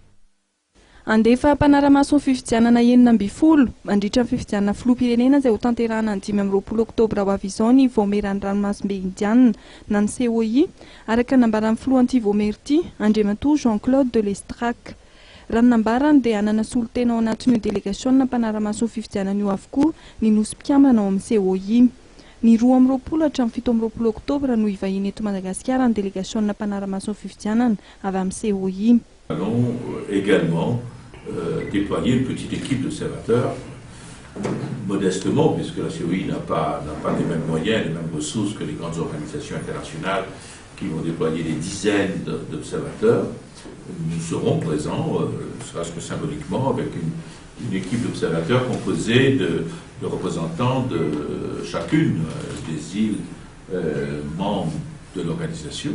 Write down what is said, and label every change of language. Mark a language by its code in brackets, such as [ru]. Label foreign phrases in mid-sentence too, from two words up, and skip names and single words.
[mg] Andefa mpanaramaso fifidianana enina amby folo mandritra fifidianana filoham-pirenena izay ho tanterahana ny 20 oktobra ho avy izao ny voameran'ny ranomasimbe indianina na ny CEI araka nambaran'ny filohan'ity voamery ity Andriamatoa Jean-Claude de Lestrac. Raha nambarany dia hanana solotena ao anatin'io délégation mpanaramaso fifidianana io avokoa ny nosy mpiamana ao amin'ny CEI. Ny 12 hatramin'ny 17 oktobra no ivahiny eto Madagasikara ny délégation mpanaramaso fifidianana avy amin'ny CEI. [fr] Allons également déployer une petite équipe d'observateurs, modestement, puisque la CEI n'a pas les mêmes moyens, les mêmes ressources que les grandes organisations internationales qui vont déployer des dizaines d'observateurs. Nous serons présents, serait-ce que symboliquement, avec une équipe d'observateurs composée de représentants de chacune des îles membres de l'organisation.